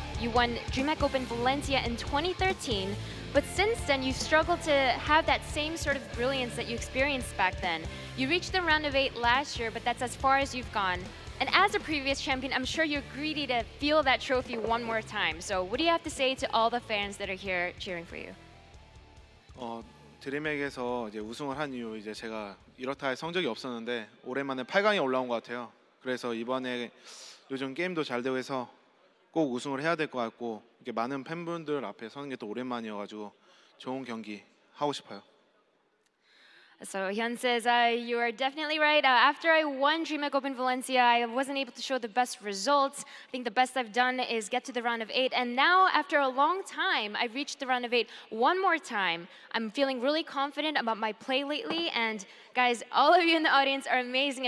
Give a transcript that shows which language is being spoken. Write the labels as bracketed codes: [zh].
[en] You won DreamHack Open Valencia in 2013, but since then you've struggled to have that same sort of brilliance that you experienced back then. You reached the round of 8 last year, but that's as far as you've gone. And as a previous champion, I'm sure you're greedy to feel that trophy one more time. So what do you have to say to all the fans that are here cheering for you? [ko] 드림핵에서 이제 우승을 한 이후 이제 제가 이렇다 할 성적이 없었는데 오랜만에 8강에 올라온 것 같아요. 그래서 이번에 요즘 게임도 잘 되고 해서 꼭 우승을 해야 될 것 같고 이렇게 많은 팬분들 앞에 서는 게 또 오랜만이어가지고 좋은 경기 하고 싶어요. [en] So HyuN says, you are definitely right. After I won DreamHack Open Valencia, I wasn't able to show the best results. I think the best I've done is get to the round of 8. And now, after a long time, I've reached the round of 8 one more time. I'm feeling really confident about my play lately. And guys, all of you in the audience are amazing.